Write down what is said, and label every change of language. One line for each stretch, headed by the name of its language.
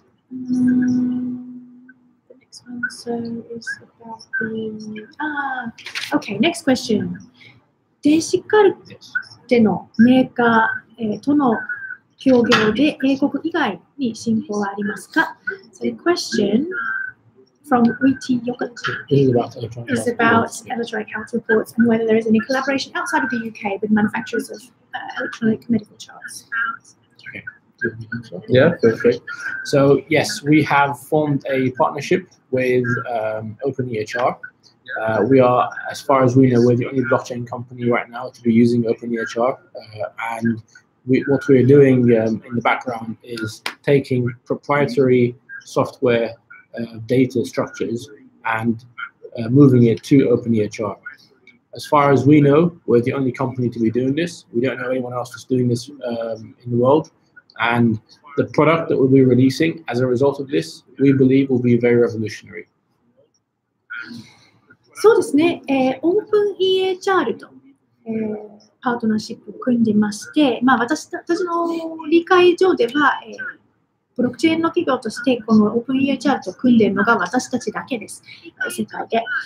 English: The next one is about the okay, next question.
Japanese: 電子カルテのメーカー、との協業で英国以外に進行はありますか?
English: So the question from Uiti Yogurt is about electronic health reports and whether there is any collaboration outside of the UK with manufacturers of electronic medical charts. Okay. Yeah, feel free. So yes, we have formed a partnership with OpenEHR. We are, as far as we know, we're the only blockchain company right now to be using OpenEHR, and what we're doing in the background is taking proprietary software data structures and moving it to OpenEHR. As far as we know, we're the only company to be doing this. We don't know anyone else that's doing this in the world. And the product that we'll be releasing as a result of this, we believe will be very revolutionary.
Japanese: そうですね、OpenEHR と、パートナーシップを組んでまして、私たちの理解上では、ブロックチェーンの企業としてこの OpenEHR と組んでいるのが私たちだけです、世界で。